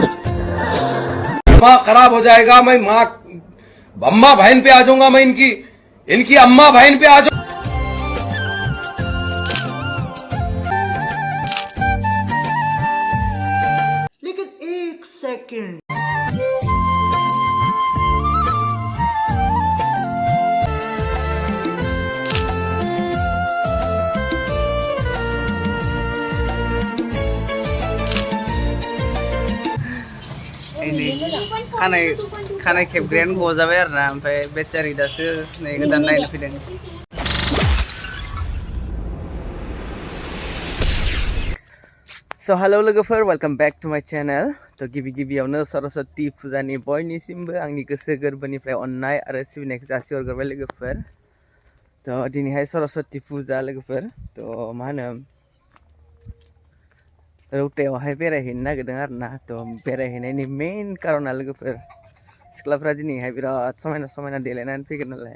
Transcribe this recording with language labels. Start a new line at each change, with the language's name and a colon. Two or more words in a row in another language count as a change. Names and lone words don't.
Hindi: दिमाग खराब हो जाएगा। मैं माँ अम्मा बहन पे आ जाऊंगा। मैं इनकी इनकी अम्मा बहन पे आ जाऊंगा। लेकिन एक सेकंड
Bodo: ini खानाय खेबग्रायानो गजाबाय आरो ना ओमफ्राय बेटारि दासो नै गोदान नायनो फैदों।
English: hello लोगोफोर welcome back to my channel।
Bodo: तो गिबियावनो सरस्वती फुजानि बयनिसिमबो आंनि गोसो गोरबोनिफ्राय अननाय आरो सिबिनायखौ जासिहरग्रोबाय लोगोफोर। तो दिनैहाय सरस्वती फुजा लोगोफोर। तो मा होनो रौतायावहाय बेरायहैनो नागिरदों आरो ना। तो बेरायहैनायनि मेन कारना लोगोफोर सिख्लाफ्रा दिनैहाय बिराद समायना समायना देलायनानै फैगोन नालाय।